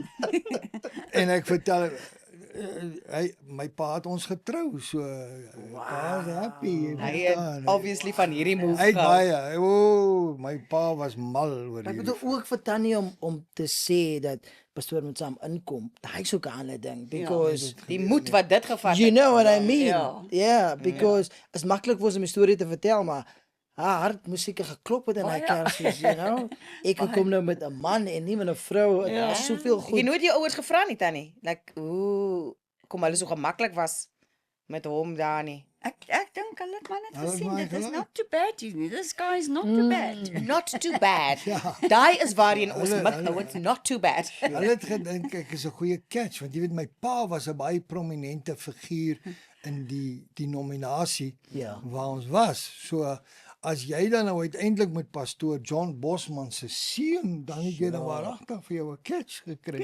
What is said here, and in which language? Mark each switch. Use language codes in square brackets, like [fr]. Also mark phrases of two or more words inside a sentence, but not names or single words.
[af] En ek vertel my pa het ons getrou, so pa is happy. Hy het obviously van hierdie move Hy het gehou. baie, my pa was mal oor Ek hierdie. bedoel ook vir Tannie om te sê dat pastoor moet saam inkom. Daai is ook 'n ander ding because Die moed wat dit gevat [en] you [af] het. [en] know what I mean. [af] Ja. [en] Yeah, because [af] is maklik vir 'n storie te vertel, maar haar hart moes seker geklop het in haar Kersfees, [en] you know. [af] Ek kom nou met 'n man en nie met 'n vrou. Daar is soveel Jy goed. nooit jou ouers gevra nie, Tannie. Like hoe kom hulle so gemaklik was met hom daar nie. Ek dink hulle het maar net Hulle het gesien, maar dit is gelyk. [en] not too bad, you know. This guy is not too bad. Not too bad. [af] Daai is waarheen ons Hulle- mik nou, [en] it's not too bad. [af] Hulle het gedink ek is 'n goeie catch want jy weet my pa was 'n baie prominente figuur in die nominasie Ja. waar ons was. So as jy dan nou uiteindelik met pastoor John Bosman se seun dan het jy dan waaragtig vir jou 'n catch gekry.